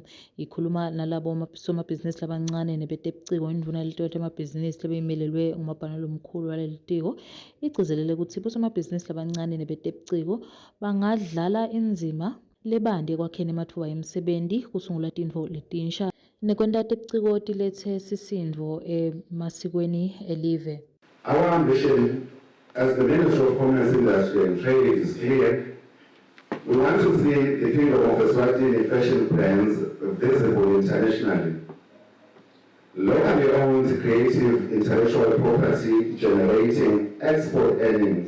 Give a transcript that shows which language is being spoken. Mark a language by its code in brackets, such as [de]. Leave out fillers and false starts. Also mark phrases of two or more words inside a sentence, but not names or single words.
[ss] Ikhuluma nalabo somabhizinisi labancane nebetebuciko indvuna yelitiko letamabhizinisi lebeyimelelwe ngumabhalane omkhulu waleli tiko igcizelele ukuthi bosomabhizinisi labancane nebetebuciko bangadlala indzima lebandi ekwakheni ematfuba yemsebenti, kusungula tintfo letinsha nekwenta tebuciko tilethe sisindvo emasikweni elive. [en] Our ambition as the Ministry of Commerce, Industry and Trade is clear. We want to see the Kingdom of Eswatini fashion brands visible internationally. Locally owned creative intellectual property generating export earnings.